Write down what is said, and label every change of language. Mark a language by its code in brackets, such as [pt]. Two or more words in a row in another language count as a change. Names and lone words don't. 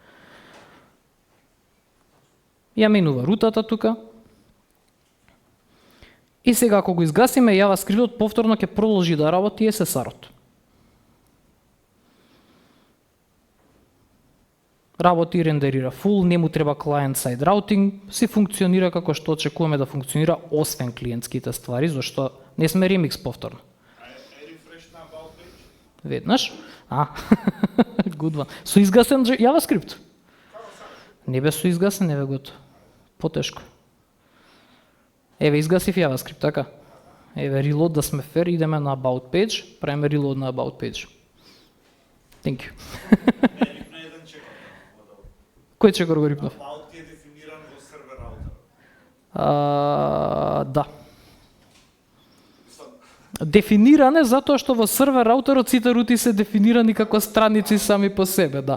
[mk] Ја менува рутата тука, И сега ако го изгасиме JavaScript-от, повторно ќе продолжи да работи SSR-от. Работи и рендерира full, не му треба [en] client-side routing, [mk] си функционира како што очекуваме да функционира, освен клиентските ствари, зашто не сме Remix повторно. [en] Refresh на about page? Веднаш? Good one. [mk] Со изгасен JavaScript? Не бе со изгасен, не бе готово. Потешко. Еве, изгасив JavaScript, така? Еве, reload да сме fair, идеме на [en] about page, [mk] правиме reload на [en] about page. Thank you. [mk] Кој чекор го рипнав? About ти е дефиниран во сервер раутер. Да. Дефиниран е затоа што во сервер раутерот сите рути се дефинирани како страници сами по себе, да.